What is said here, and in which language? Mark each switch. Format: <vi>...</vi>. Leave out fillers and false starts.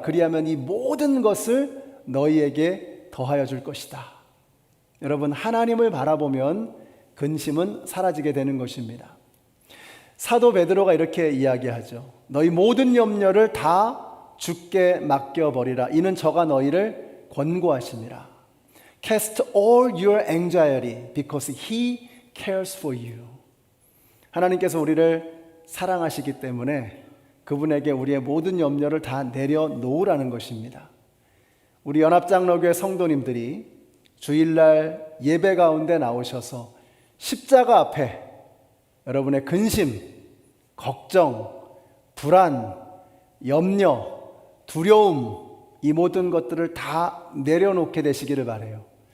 <ko>그리하면 이 모든 것을 너희에게 더하여 줄 것이다. 여러분, 하나님을 바라보면 근심은 사라지게 되는 것입니다. 사도 베드로가 이렇게 이야기하죠. 너희 모든 염려를 다 주께 맡겨버리라. 이는 저가 너희를 권고하시니라.</ko> <en>Cast all your anxiety because He cares for you.</en> <ko>하나님께서 우리를 사랑하시기 때문에 그분에게 우리의 모든 염려를 다 내려놓으라는 것입니다. 우리 연합장로교회 성도님들이 주일날 예배 가운데 나오셔서 십자가 앞에 여러분의 근심, 걱정, 불안, 염려, 두려움 이 모든 것들을 다 내려놓게 되시기를 바라요.</ko>